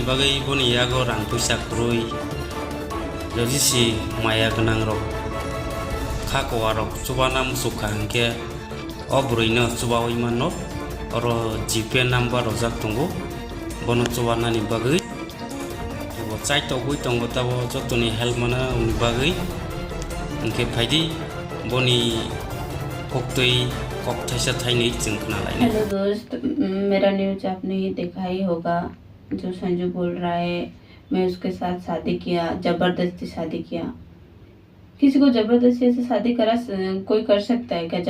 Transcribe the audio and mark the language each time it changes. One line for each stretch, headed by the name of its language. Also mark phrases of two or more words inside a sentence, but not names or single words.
Kok Borok: bagai boni yago rang puisa krui jodisi maya gnang rok khako rok chubana musukha hangke obruino chubawi manno oro GPay number rojak tongo bono chubana ni bagai bo chaitok gui tongo tabo jotoni help mana uni bagai
Hindi: उनके फायदे
Kok Borok: बोनी कोक्तई कोक्थैसा थाइने चिंकना लाइन।
Hindi: हेलो दोस्त, मेरा न्यूज आपने ही देखा ही होगा। जो संजू बोल रहा है मैं उसके साथ शादी किया, जबरदस्ती शादी किया। किसी को जबरदस्ती ऐसे शादी करा कोई कर सकता है क्या?